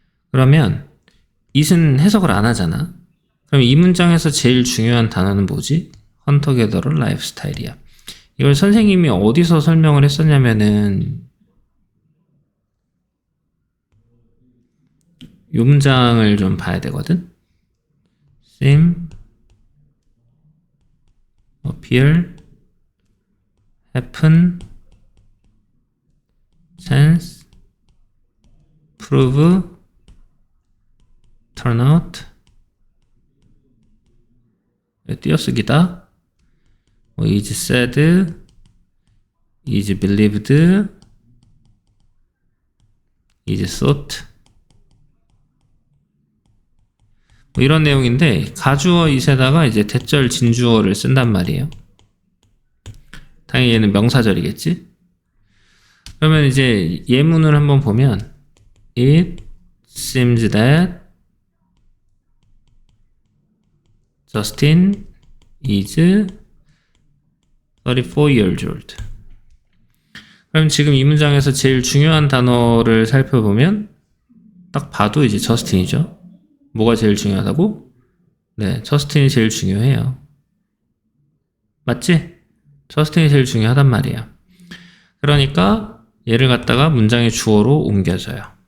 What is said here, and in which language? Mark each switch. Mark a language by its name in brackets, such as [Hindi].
[Korean] 그러면 it은 해석을 안 하잖아. 그럼 이 문장에서 제일 중요한 단어는 뭐지? 헌터 게더러 라이프 스타일이야. 이걸 선생님이 어디서 설명을 했었냐면은 이 문장을 좀 봐야 되거든. [English] seem, appear, happen, sense, prove, turn out. [Korean] 띄어쓰기다. [English] is said, is believed, is thought. [Korean] 뭐 이런 내용인데, 가주어 is에다가 이제 대절 진주어를 쓴단 말이에요. 당연히 얘는 명사절이겠지? 그러면 이제 예문을 한번 보면 [English] It seems that Justin is 34 years old. [Korean] 그럼 지금 이 문장에서 제일 중요한 단어를 살펴보면 딱 봐도 이제 저스틴이죠. 뭐가 제일 중요하다고? 네, 저스틴이 제일 중요해요. 맞지? 저스틴이 제일 중요하단 말이야. 그러니까 얘를 갖다가 문장의 주어로 옮겨줘요.